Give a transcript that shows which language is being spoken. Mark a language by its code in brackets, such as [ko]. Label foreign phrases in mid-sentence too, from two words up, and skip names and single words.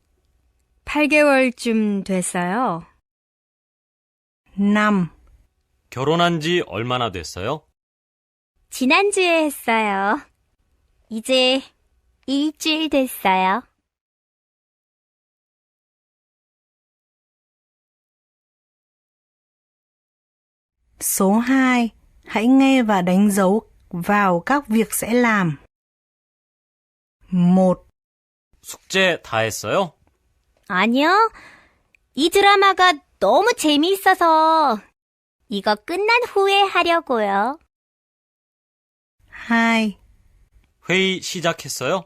[ko] 8개월쯤 됐어요. 5. 결혼한 지 얼마나 됐어요? 지난주에 했어요. 이제 일주일 됐어요. [vi] Số 2. Hãy nghe và đánh dấu vào các việc sẽ làm. [ko] 1. 숙제 다 했어요? 아니요. 이 드라마가 너무 재미있어서 이거 끝난 후에 하려고요. 2. 회의 시작했어요?